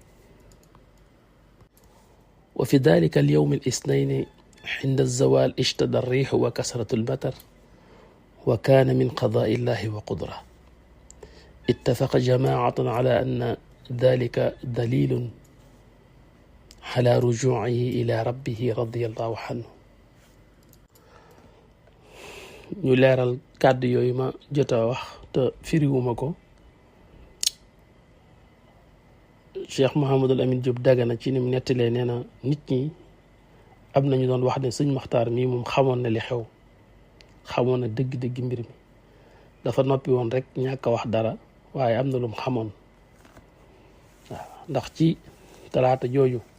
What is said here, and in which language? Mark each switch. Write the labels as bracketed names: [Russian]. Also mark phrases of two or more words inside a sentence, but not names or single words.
[Arabic] وفي ذلك اليوم الاثنين عند الزوال اشتد الريح وكسرت المطر وكان من قضاء الله وقدره اتفق جماعة على أن ذلك دليل على رجوعه إلى ربه رضي الله عنه [Wolof] ñu leeral kàddu yooyu ma jot a wax te firiwuma ko Cheikh Mouhamadul Amin Diop Dagana ci ni mu nettalee nee na nit ñi am nañu doon wax ne sëñ Maxtaar mii moom xamoon na li xew xamoon na dëgg-dëgg mbir mi dafa noppi woon rek ñàkk a wax dara waaye am na lu mu xamoon waaw ndax ci talaata jooju